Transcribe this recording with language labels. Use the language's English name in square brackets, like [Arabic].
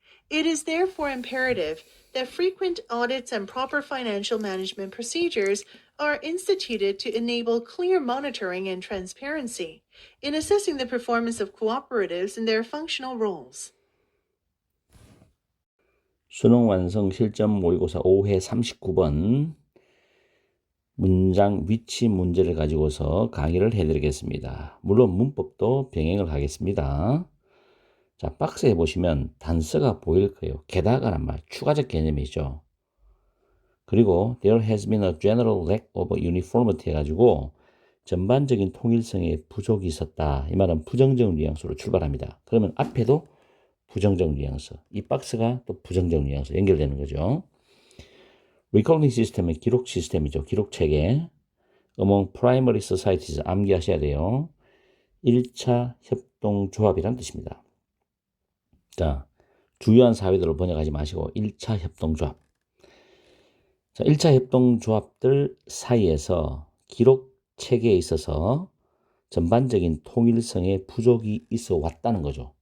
[English] It is therefore imperative that frequent audits and proper financial management procedures are instituted to enable clear monitoring and transparency in assessing the performance of cooperatives in their functional roles. [Korean] 수능 완성 실전 모의고사 5회 39번 문장 위치 문제를 가지고서 강의를 해드리겠습니다. 물론 문법도 병행을 하겠습니다. 자, 박스에 보시면 단서가 보일 거예요. 게다가란 말, 추가적 개념이죠. 그리고 there has been a general lack of uniformity 해가지고 전반적인 통일성에 부족이 있었다. 이 말은 부정적 뉘앙스로 출발합니다. 그러면 앞에도 부정적 뉘앙스, 이 박스가 또 부정적 뉘앙스 연결되는 거죠. Recording 시스템은 기록 시스템이죠. 기록 체계. [English] Among primary societies 암기하셔야 돼요. [Korean] 1차 협동조합이란 뜻입니다. 자, 주요한 사회들을 번역하지 마시고 1차 협동조합. 자, 1차 협동조합들 사이에서 기록 체계에 있어서 전반적인 통일성에 부족이 있어 왔다는 거죠.